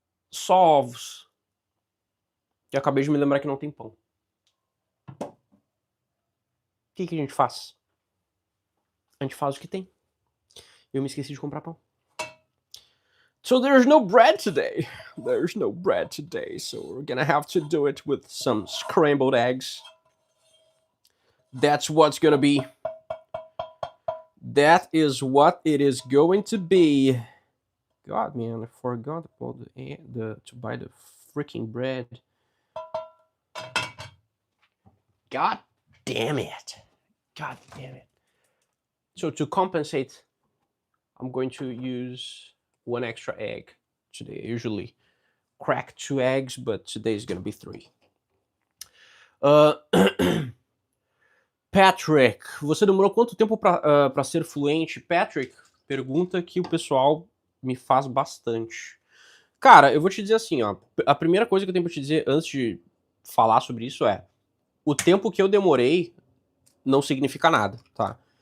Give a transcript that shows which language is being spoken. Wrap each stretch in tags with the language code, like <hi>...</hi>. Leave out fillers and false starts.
<pt>Só ovos. E acabei de me lembrar que não tem pão. O que a gente faz? A gente faz o que tem. Eu me esqueci de comprar pão.</pt> <en>So there's no bread today. There's no bread today, so we're gonna have to do it with some scrambled eggs. That's what's gonna be. That is what it is going to be. God, man, I forgot about to buy the freaking bread. God damn it. God damn it. So to compensate, I'm going to use 1 extra egg today. I usually crack 2 eggs, but today is going to be 3.</en> <pt>Patrick, você demorou quanto tempo para ser fluente? Patrick, pergunta que o pessoal me faz bastante. Cara, eu vou te dizer assim, ó. A primeira coisa que eu tenho pra te dizer antes de falar sobre isso é: o tempo que eu demorei não significa nada, tá?</pt>